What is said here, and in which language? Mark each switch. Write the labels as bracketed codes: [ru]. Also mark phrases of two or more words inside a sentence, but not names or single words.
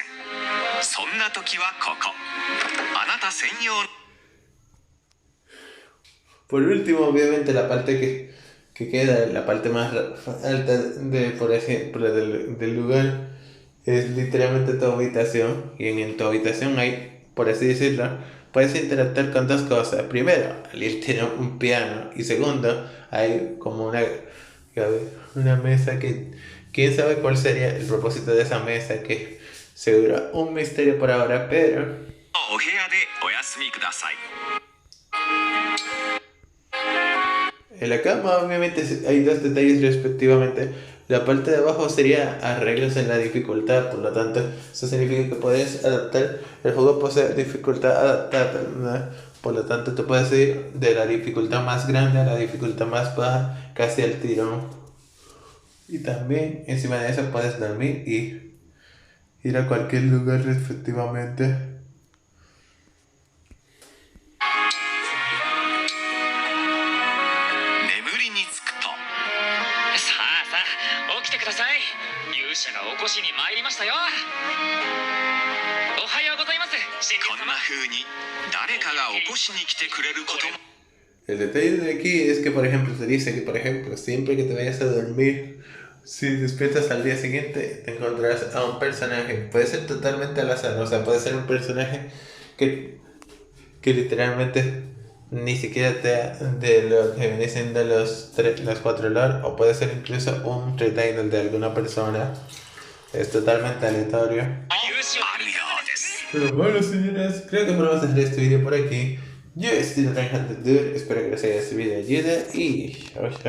[ja] そんな時はここ、あなた専用。 [es] Por último, obviamente, la parte que queda, la parte más alta de, por ejemplo, del lugar, es literalmente tu habitación. Y en tu habitación hay, por así decirlo, puedes interactuar con dos cosas. Primero, al tiene un piano. Y segundo, hay como una mesa que, quién sabe cuál sería el propósito de esa mesa, que seguro un misterio por ahora, pero... [ja] お部屋でお休みください。 [es] En la cama, obviamente, hay dos detalles respectivamente. La parte de abajo sería arreglos en la dificultad, por lo tanto, eso significa que puedes adaptar. El juego posee dificultad adaptada, ¿no? Por lo tanto, tú puedes ir de la dificultad más grande a la dificultad más baja, casi al tirón. Y también, encima de eso, puedes dormir y ir a cualquier lugar respectivamente. [ja] 眠りにつくと、さあさあ起きてください。勇者が起こしに参りましたよ。おはようございます。こんな風に誰かが起こしに来てくれることも。 [es] El detalle de aquí es que, por ejemplo, te dice que, por ejemplo, siempre que te vayas a dormir, si despiertas al día siguiente, te encontrarás a un personaje. Puede ser totalmente al azar, o sea, puede ser un personaje que literalmente ni siquiera de lo que viene siendo los 4 lore, o puede ser incluso un retainer de alguna persona. Es totalmente aleatorio. [ja] あるようです。 [es] Pero bueno, señoras, creo que podemos dejar este video por aquí. Yo he sido Reinhardt the Dude, espero que les haya servido de ayuda y chao, chao.